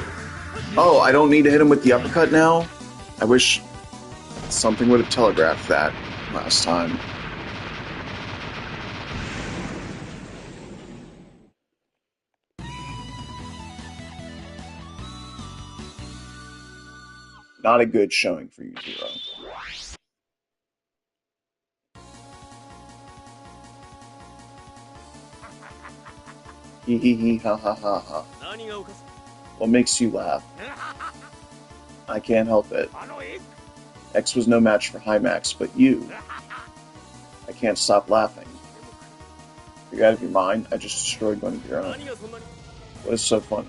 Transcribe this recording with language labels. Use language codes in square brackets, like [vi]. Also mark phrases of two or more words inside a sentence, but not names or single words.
[en] Oh, I don't need to hit him with the uppercut now? I wish something would have telegraphed that last time. Not a good showing for you, Zero. Hee hee hee ha ha ha ha. What makes you laugh? I can't help it. X was no match for Hymax, but you. I can't stop laughing. You're out of your mind? I just destroyed one of your own. What is so funny?